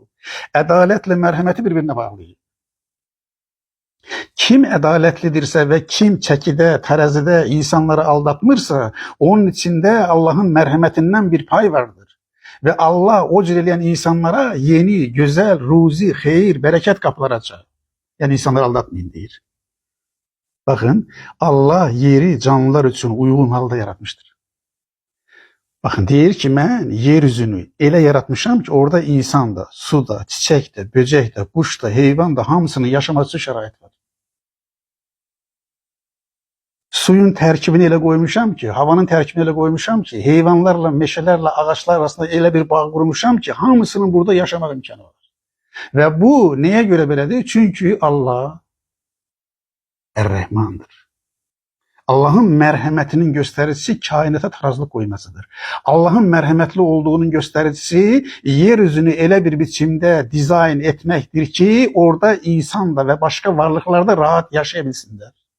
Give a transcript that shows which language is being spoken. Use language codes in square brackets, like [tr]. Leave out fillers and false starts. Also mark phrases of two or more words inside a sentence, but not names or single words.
[tr] Adaletle merhameti birbirine bağlıyor. Kim adaletlidirse ve kim çekide, terazide insanları aldatmırsa, onun içinde Allah'ın merhametinden bir pay vardır. Ve Allah [az] o cür eləyən [tr] insanlara yeni, güzel, ruzi, xeyir, bereket kapıları açar. Yani insanları aldatmayın deyir. Bakın, Allah yeri canlılar için uygun halda yaratmıştır. Bakın, [az] deyir ki, mən yeryüzünü elə yaratmışam ki, orada insan da, su da, çiçək də, böcək də, quş da, heyvan da hamısının yaşaması üçün şərait var. Suyun tərkibini elə qoymuşam ki, havanın tərkibini elə qoymuşam ki, heyvanlarla, meşələrlə, ağaçlar arasında elə bir bağ qurmuşam ki, hamısının burada yaşamaq imkanı var. Və bu nəyə görə belədir? Çünki Allah Er-Rəhmandır. [tr] Allah'ın merhametinin göstericisi kainata tarazlık koymasıdır. Allah'ın merhametli olduğunun göstericisi yeryüzünü ele bir biçimde dizayn etmektir ki orada insan da ve başka varlıklar da rahat yaşayabilsinler.